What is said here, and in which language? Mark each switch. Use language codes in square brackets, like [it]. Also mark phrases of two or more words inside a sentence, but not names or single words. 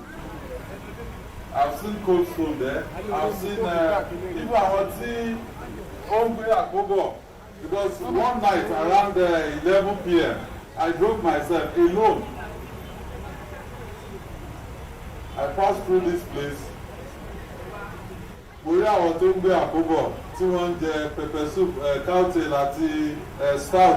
[en] I've seen cold stone there. I've seen even Akobo, because one night around 11 p.m. I drove myself alone. I passed through this place. [yo] Mo rí àwọn tó ń gbé Akobo tí wọ́n ń jẹ [en] pepper soup, cowtail [yo] àti stout.